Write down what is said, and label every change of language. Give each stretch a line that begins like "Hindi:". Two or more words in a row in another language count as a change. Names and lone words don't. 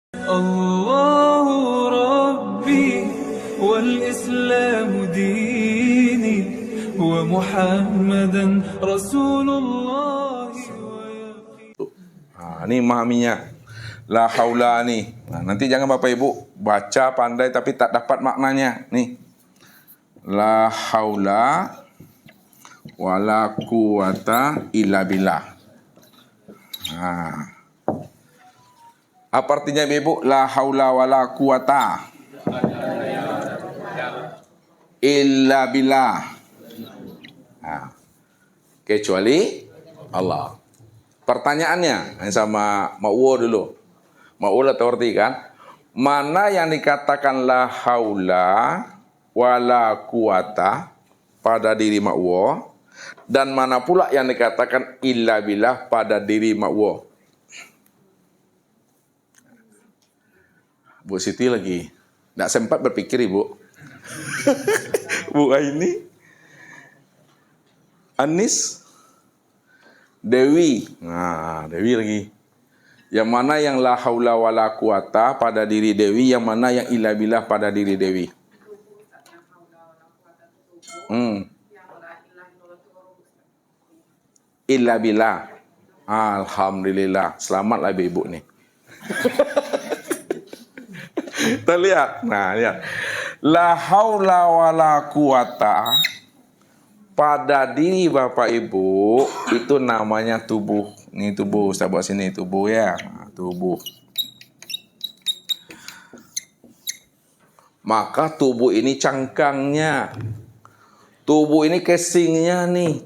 Arabic: الله ربي والإسلام ديني ومحمدا رسول الله.
Indonesian: Ini memahaminya.
Arabic: لا حول
Indonesian: nih. Nah, nanti jangan Bapak Ibu baca pandai tapi tak dapat maknanya. Nih.
Arabic: لا حول ولا قوة إلا بالله.
Indonesian: Nah. Apa artinya Ibu?
Arabic: لا حول ولا قوة إلا بالله.
Indonesian: Nah. Kecuali Allah. Pertanyaannya sama Ma'wo dulu. Ma'wo tahu arti kan? Mana yang dikatakan
Arabic: لا حول ولا قوة
Indonesian: pada diri Ma'wo, dan mana pula yang dikatakan
Arabic: إلا بالله
Indonesian: pada diri Ma'wo? Bu Siti lagi tidak sempat berpikir Ibu. Bu Aini, Anis, Dewi. Nah, Dewi lagi. Yang mana yang
Arabic: لا حول ولا قوة
Indonesian: pada diri Dewi, yang mana yang
Arabic: إلا بالله
Indonesian: pada diri Dewi?
Arabic: إلا بالله.
Indonesian: Alhamdulillah. Selamatlah ibu nih. Kita lihat. Nah, lihat.
Arabic: لا حول ولا قوة
Indonesian: pada diri Bapak Ibu itu namanya tubuh. Ini tubuh, saya bawa sini tubuh ya. Nah, tubuh. Maka tubuh ini cangkangnya. Tubuh ini casingnya nih.